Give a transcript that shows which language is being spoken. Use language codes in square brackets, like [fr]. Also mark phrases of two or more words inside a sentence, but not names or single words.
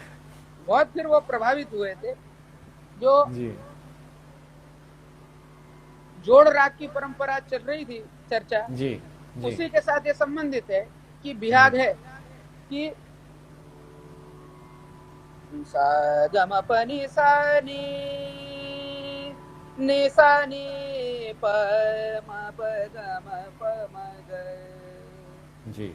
[hi] बहुत फिर वो प्रभावित हुए थे। जो जी। जोड़ राग की परंपरा चल रही थी चर्चा, जी। जी। उसी के साथ ये संबंधित है कि जी। बिहाग है कि सा गम प नि सा नी नि सा नी प म प ग म प म ग जी।